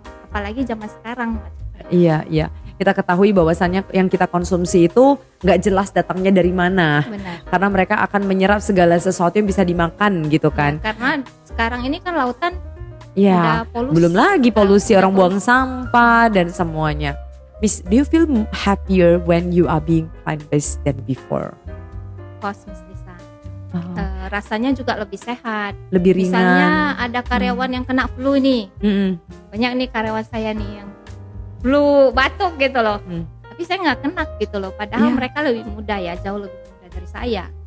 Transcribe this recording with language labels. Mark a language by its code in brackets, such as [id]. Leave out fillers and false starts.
[id] Apalagi zaman sekarang. Iya. Kita ketahui bahwasannya yang kita konsumsi itu nggak jelas datangnya dari mana. Benar. Karena mereka akan menyerap segala sesuatu yang bisa dimakan gitu kan. Karena sekarang ini kan lautan ya, ada polusi. Belum lagi polusi orang buang sampah dan semuanya. [en] Miss, do you feel happier when you are being plant-based than before? Of course, Miss Lisa. [id] Rasanya juga lebih sehat. Lebih ringan. Misalnya ada karyawan yang kena flu nih. Banyak nih karyawan saya nih yang flu, batuk gitu loh. Tapi saya nggak kena gitu loh. Padahal mereka lebih muda ya, jauh lebih muda dari saya.